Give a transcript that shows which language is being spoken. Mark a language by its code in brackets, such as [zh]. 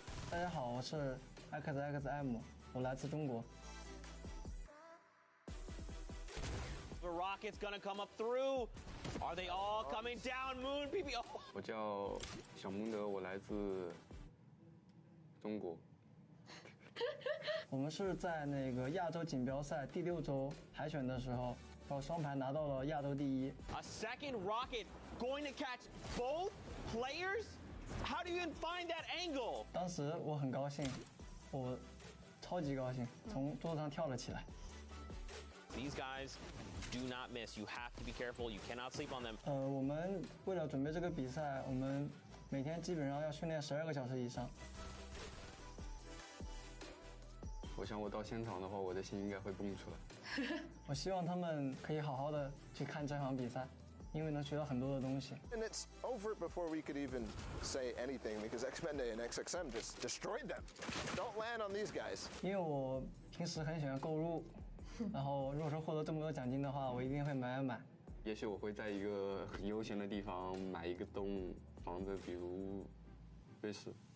[zh] 大家好，我是 XXM， 我来自中国。 [en] The rocket's gonna come up through. Are they all coming down? Moon PP. Oh. [zh] 我叫小蒙德，我来自中国。我们是在那个亚洲锦标赛第6周海选的时候，靠双排拿到了亚洲第1。 [en] A second rocket going to catch both players? How do you even find that angle? [zh] 当时我很高兴，我超级高兴，从桌子上跳了起来。 [en] These guys do not miss. You have to be careful. You cannot sleep on them. [zh] 我们为了准备这个比赛，我们每天基本上要训练12个小时以上。我想我到现场的话，我的心应该会蹦出来。我希望他们可以好好的去看这场比赛，因为能学到很多的东西。 [en] And it's over before we could even say anything because Xmende and XXM just destroyed them. Don't land on these guys. [zh] 因为我平时很喜欢购入，然后如果说获得这么多奖金的话，我一定会买。也许我会在一个很悠闲的地方买一个洞放着，比如瑞士。